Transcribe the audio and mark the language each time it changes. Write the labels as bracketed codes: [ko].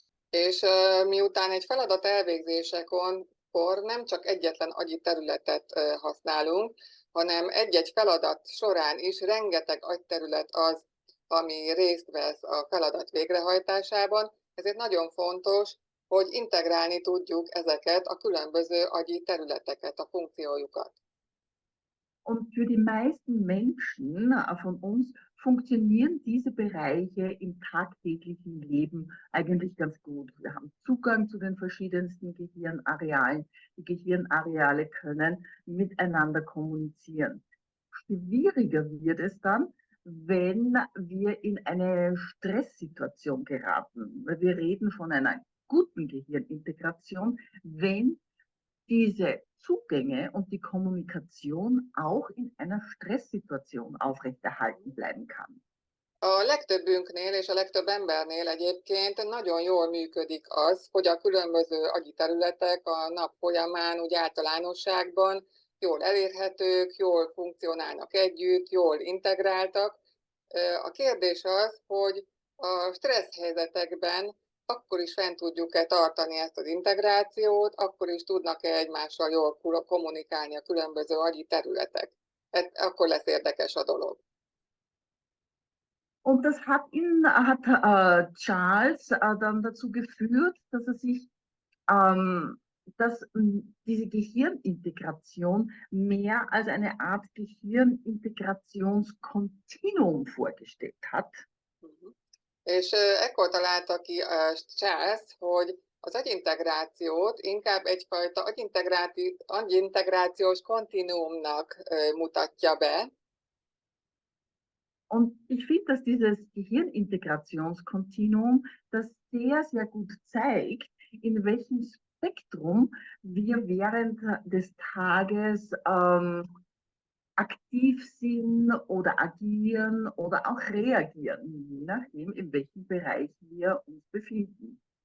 [hu] És miután egy feladat elvégzésekor nem csak egyetlen agyi területet használunk, hanem egy-egy feladat során is rengeteg agyterület az, ami részt vesz a feladat végrehajtásában, ezért nagyon fontos, hogy integrálni tudjuk ezeket a különböző agyi területeket, a funkciójukat. [de] Und für die meisten Menschen von uns funktionieren diese Bereiche im tagtäglichen Leben eigentlich ganz gut. Wir haben Zugang zu den verschiedensten Gehirnarealen. Die Gehirnareale können miteinander kommunizieren. Schwieriger wird es dann, wenn wir in eine Stresssituation geraten. Wir reden von einer guten Gehirnintegration, wenn diese Zugänge und die Kommunikation auch in einer Stresssituation aufrechterhalten bleiben kann. [hu] A legtöbbünknél és a legtöbb embernél egyébként nagyon jól működik az, hogy a különböző agyi területek a nap folyamán úgy általánosságban jól elérhetők, jól funkcionálnak együtt, jól integráltak. A kérdés az, hogy a stressz helyzetekben akkor is fent tudjuk-e tartani ezt az integrációt, akkor is tudnak-e egymással jól kommunikálni a különböző agyi területek. Akkor lesz érdekes a dolog. [de] Und das hat Charles dann dazu geführt, dass er sich dass diese Gehirnintegration mehr als eine Art Gehirnintegrationskontinuum vorgestellt hat. [hu] És ekkor találta ki Charles, hogy az agyintegrációt inkább egyfajta agyintegrációs kontinuumnak mutatja be. [de] Und ich finde, dass dieses Gehirnintegrationskontinuum das sehr, sehr gut zeigt, in welchem Spektrum wir während des Tages aktiv sind oder agieren oder auch reagieren, je nachdem, in welchem Bereich wir uns befinden.